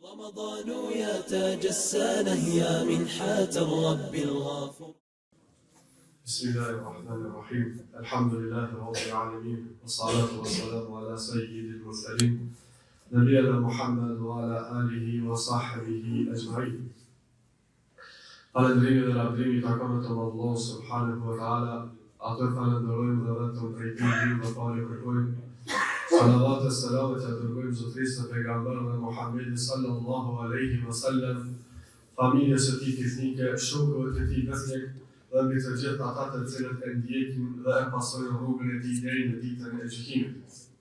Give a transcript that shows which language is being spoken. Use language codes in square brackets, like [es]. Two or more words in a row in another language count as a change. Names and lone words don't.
[ar] رمضان يا تاج السنة يا منحة الرب الغفور. بسم الله الرحمن الرحيم. الحمد لله رب العالمين والصلاة والسلام على سيد المرسلين نبينا محمد وعلى آله وصحبه أجمعين. [sq] Falëndrimi dhe lavdrimi takon vetëm Allahut [ar] سبحانه وتعالى. [sq] Atë falenderojmë dhe vetëm prej tij dhe falë kërkojmë. Salavat e selamet e dërgojmë zotërisë e pejgamberit Muhammedit [ar] صلى الله عليه وسلم, [sq] familjes së tij fisnike, shokëve të tij besnik dhe mbi të gjithë ata të cilët e ndjekin dhe e pasojnë rrugën e tij deri në ditën e gjykimit.